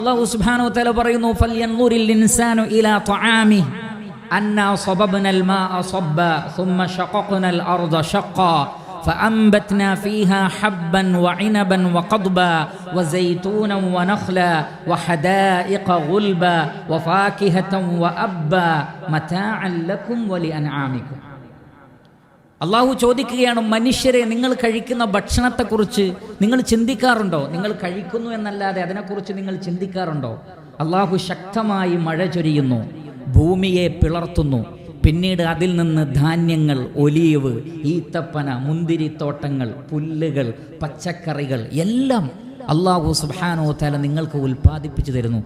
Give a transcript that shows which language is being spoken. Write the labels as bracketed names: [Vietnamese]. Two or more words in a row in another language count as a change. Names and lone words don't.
[Arabic] الله سبحانه وتعالى പറയുന്നു فلينظر الإنسان إلى طعامه أنا صببنا الماء صبا ثم شققنا الأرض شقا فأنبتنا فيها حبا وعنبا وقضبا وزيتونا ونخلا وحدائق غلبا وفاكهة وأبا متاعا لكم ولأنعامكم. [Malayalam] അള്ളാഹു ചോദിക്കുകയാണ്, മനുഷ്യരെ നിങ്ങൾ കഴിക്കുന്ന ഭക്ഷണത്തെക്കുറിച്ച് നിങ്ങൾ ചിന്തിക്കാറുണ്ടോ? നിങ്ങൾ കഴിക്കുന്നു എന്നല്ലാതെ അതിനെക്കുറിച്ച് നിങ്ങൾ ചിന്തിക്കാറുണ്ടോ? അള്ളാഹു ശക്തമായി മഴ ചൊരിയുന്നു, ഭൂമിയെ പിളർത്തുന്നു, പിന്നീട് അതിൽ നിന്ന് ധാന്യങ്ങൾ, ഒലീവ്, ഈത്തപ്പന, മുന്തിരിത്തോട്ടങ്ങൾ, പുല്ലുകൾ, പച്ചക്കറികൾ എല്ലാം അള്ളാഹു [Arabic] سبحانه وتعالى [Malayalam] നിങ്ങൾക്ക് ഉൽപ്പാദിപ്പിച്ചു തരുന്നു.